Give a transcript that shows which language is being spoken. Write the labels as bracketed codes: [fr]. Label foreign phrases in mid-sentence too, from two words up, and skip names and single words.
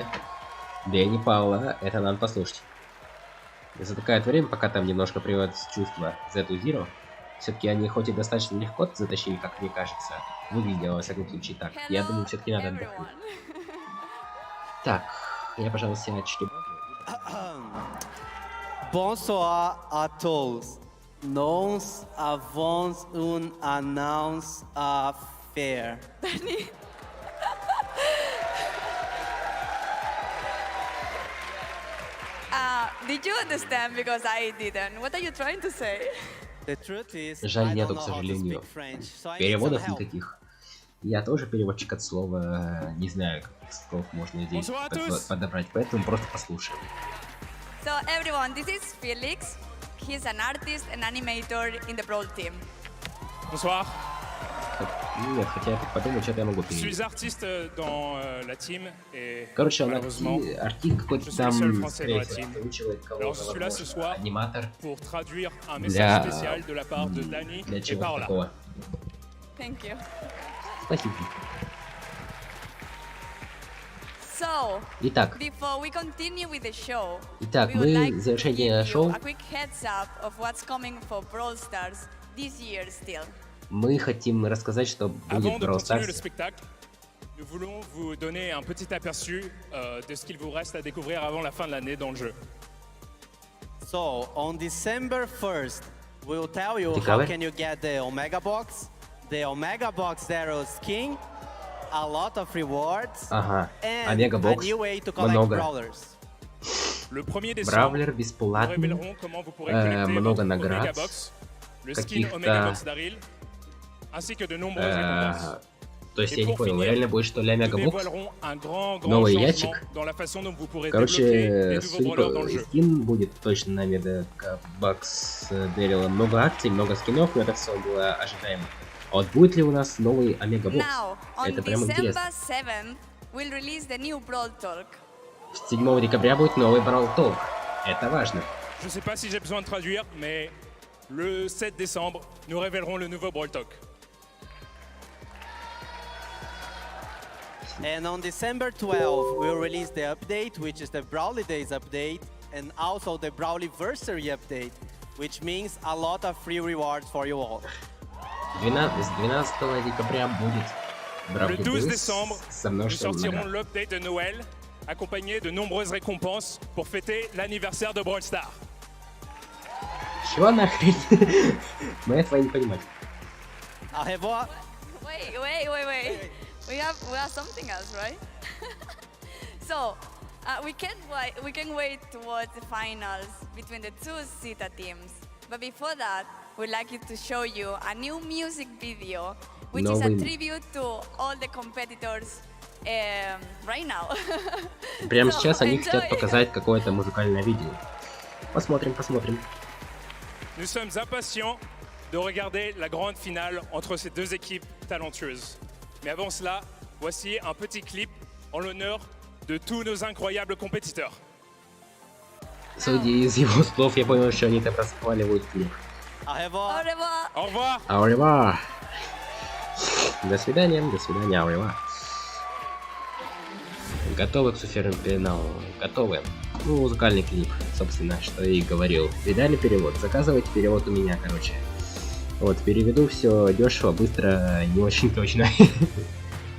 [ru] Дэнни Паула, это надо послушать. Затыкает время, пока там немножко приводит в чувство Зету Зиро. Все-таки они хоть и достаточно легко затащили, как мне кажется. Выглядело, во всяком случае, так. Я думаю, все-таки надо отдохнуть. Так, я, пожалуй, себя чуть-чуть... [fr] Bonsoir à tous. Nous avons une annonce à faire. [en] Did you understand? Because I didn't. What are you trying to say? The truth is, [ru] Жаль, [en] I [ru] нету, [en] don't [ru] к [en] know how to [ru] сожалению, [en] speak French, so I need some [ru] переводов [en] help. [ru] никаких. Я тоже переводчик от слова, не знаю, каких слов можно здесь подобрать, поэтому просто послушаем. [en] So everyone, this is Felix. He's an artist and animator in the Brawl team. [fr] Bonsoir. [ru] Нет, хотя я так подумал, что-то я могу [fr] Je [ru] перевести. [fr] suis artiste dans la team et [ru] Короче, он [fr] malheureusement [ru] артист какой-то [fr] je suis [ru] там, [fr] le seul français [ru] скорее [fr] dans la [ru] всего, [fr] team. [ru] озвучивает [fr] Alors [ru] кого-то, [fr] je suis là ce [ru] возможно, [fr] soir [ru] аниматор. [fr] pour traduire un [ru] Для... [fr] message spécial de la part de Dani [ru] Для [fr] et [ru] чего [fr] Paola. [ru] такого? [en] Thank you. [ru] Спасибо. [en] So, [ru] Итак, [en] before we continue with the show, [ru] Итак, [en] we would like [ru] мы в [en] to [ru] завершение [en] give you [ru] шоу [en] a quick heads up of what's coming for Brawl Stars this year still. [ru] мы хотим рассказать, что [fr] Avant [ru] будет [fr] de [ru] Brawl [fr] continuer le [ru] Stars. [fr] spectacle, nous voulons vous donner un petit aperçu de ce qu'il vous reste à découvrir avant la fin de l'année dans le jeu. [en] So, on December 1st, we'll tell you how [fr] Décavre. [en] can you get the Omega Box, Zero skin, a lot of rewards, [ru] Ага, [en] and [ru] Омега [en] a [ru] Бокс, [en] new way to collect [ru] много. [en] brawlers. [fr] Le 1er décembre, [ru] Бравлер [fr] nous [ru] бесплатный, [fr] révélerons comment vous pourrez collecter [ru] много [fr] votre [ru] наград, [fr] Omega Box, le skin [ru] каких-то, [fr] Omega Box Daryl, ainsi que de nombreuses récompenses. [ru] То есть [fr] Et [ru] я не [fr] pour [ru] понял, [fr] finir, [ru] реально будет что ли [fr] Nous [ru] Омега Бокс? [fr] dévoilerons un grand [ru] Новый [fr] changement [ru] ящик. [fr] dans la façon dont vous pourrez débloquer [ru] Короче, [fr] les nouveaux brawlers dans le jeu. [ru] скин будет точно на Омега Бокс Дэрила. Много акций, много скинов, но это все было ожидаемо. А вот будет ли у нас новый Омега Бокс? [en] Now, on [ru] Это прям [en] December [ru] интересно. [en] 7th, we'll release the new Brawl Talk. [ru] 7 декабря будет новый Brawl Talk. Это важно. [fr] Je sais pas si j'ai besoin de traduire, mais le 7 décembre, nous révélerons le nouveau Brawl Talk. [en] And on December 12th, we'll release the update, which is the Brawly Days update, and also the Brawliversary update, which means a lot of free rewards for you all. [ru] 12 декабря будет [fr] Le [ru] Brawl [fr] 12 [ru] Stars [fr] décembre, [ru] со [fr] nous [ru] множеством [fr] sortirons [ru] наград. [fr] l'update de Noël, accompagné de nombreuses récompenses pour fêter l'anniversaire de Brawl Stars. [ru] Чего нахрен? Мы этого не понимаем. [fr] Au revoir. [en] Wait. We have something else, right? So, we can wait towards the finals between the two Zeta teams. But before that, we'd like to show you a new music video, which is a [ru] Новый- [en] tribute to all the competitors right now. [ru] Прямо [en] So, [ru] сейчас они хотят [en] enjoy. [ru] показать какое-то музыкальное видео. Посмотрим. [fr] Nous sommes impatients de regarder la grande finale entre ces deux équipes talentueuses. Mais avant cela, voici un petit clip en l'honneur de tous nos incroyables compétiteurs. [ru] Судя из его слов, я понял, что они там расхваливают клип. [fr] Au Au revoir. revoir. Au revoir! [ru] Аурива! До свидания, аурива. Готовы к суперфиналу? Готовы. Ну, музыкальный клип, собственно, что я и говорил. Видали перевод? Заказывайте перевод у меня, короче. Вот, переведу все дешево, быстро, не очень точно.